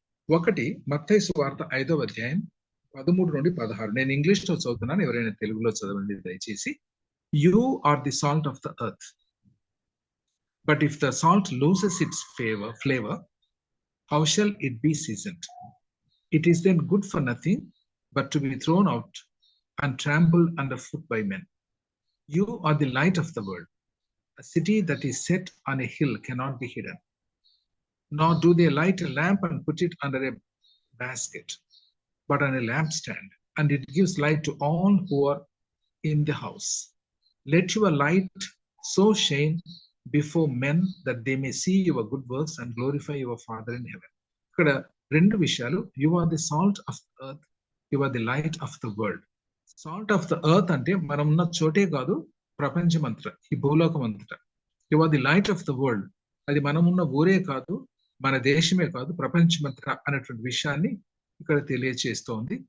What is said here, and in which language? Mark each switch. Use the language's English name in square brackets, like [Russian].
[Telugu] ఒకటి మత్తయి సువార్త 5వ అధ్యాయం 13 నుండి 16. నేను ఇంగ్లీష్ లో చదువుతున్నాను, ఎవరైనా తెలుగులో చదవండి దయచేసి. [English] You are the salt of the earth, but if the salt loses its flavour, how shall it be seasoned? It is then good for nothing but to be thrown out and trampled underfoot by men. You are the light of the world. A city that is set on a hill cannot be hidden. Nor do they light a lamp and put it under a basket, but on a lampstand, and it gives light to all who are in the house. Let your light so shine before men that they may see your good works and glorify your Father in heaven. [Telugu] ఇక్కడ 2 విషయాలు. [English] You are the salt of the earth, you are the light of the world. Salt of the earth [Telugu] అంటే మనం ఉన్న చోటే కాదు, ప్రపంచమంతటా, ఈ భూలోకం అంతటా. [English] you are the light of the world, [Telugu] అది మనం ఉన్న ఊరే కాదు, మన దేశమే కాదు, ప్రపంచమంతటా అనేటువంటి విషయాన్ని ఇక్కడ తెలియచేస్తోంది.